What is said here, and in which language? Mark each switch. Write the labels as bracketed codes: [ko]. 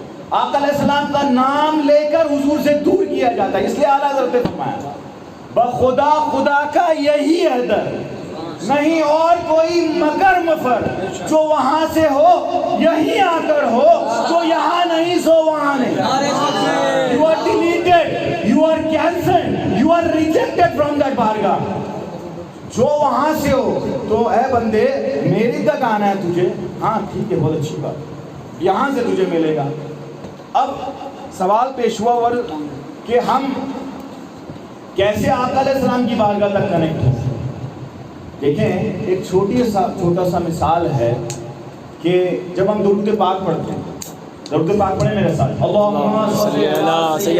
[ur] آقا علیہ السلام کا نام لے کر حضور سے دور کیا جاتا ہے. اس لیے اعلیٰ حضرت نے فرمایا خدا کا یہی ہے در, نہیں اور کوئی مکر مفر, جو وہاں سے ہو یہی آ کر ہو, جو یہاں نہیں سو وہاں نہیں. [en] You are deleted, you are cancelled, you are rejected from that بارگاہ. [ur] جو وہاں سے ہو تو اے بندے میری تک آنا ہے تجھے, ہاں ٹھیک ہے بہت اچھی بات, یہاں سے تجھے ملے گا. اب سوال پیش ہوا کہ ہم کیسے آقا علیہ السلام کی بارگاہ تک کنیکٹ ہو؟ دیکھیں ایک چھوٹا سا مثال ہے کہ جب ہم درود پاک پڑھتے ہیں، درود پاک پڑھیں میرے ساتھ، [ar] اللہم صلی علی